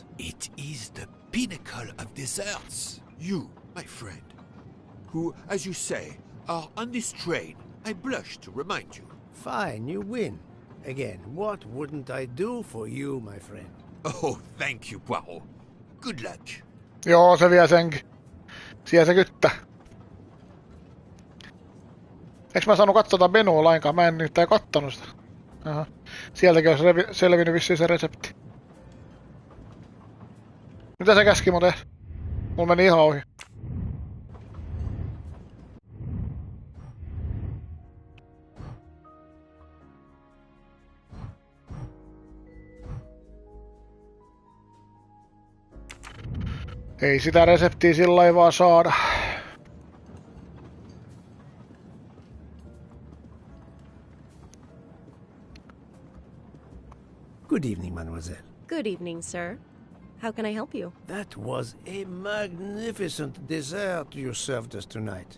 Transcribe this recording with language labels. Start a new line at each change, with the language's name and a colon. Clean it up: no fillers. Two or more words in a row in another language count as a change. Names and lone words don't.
English: It is the pinnacle of desserts. You, my friend, who, as you say, are on this train, I blush to remind you. Fine, you win. Again, what wouldn't I do for you, my friend? Oh, thank you, Poirot. Good luck.
Finnish: Joo, se vie senkin. Siellä se kyttää. Eiks mä saanut katsota menua lainkaan? Mä en nyt kattonut sitä. Aha. Sieltäkin olisi selvinnyt vissiin se resepti. Mitä se käski mun tehdä? Mulla meni ihan ohi. Ei sitä reseptiä sillä ei vaan saada.
English: Good evening, mademoiselle. Good evening, sir. How can I help you? That was a magnificent dessert you served us tonight.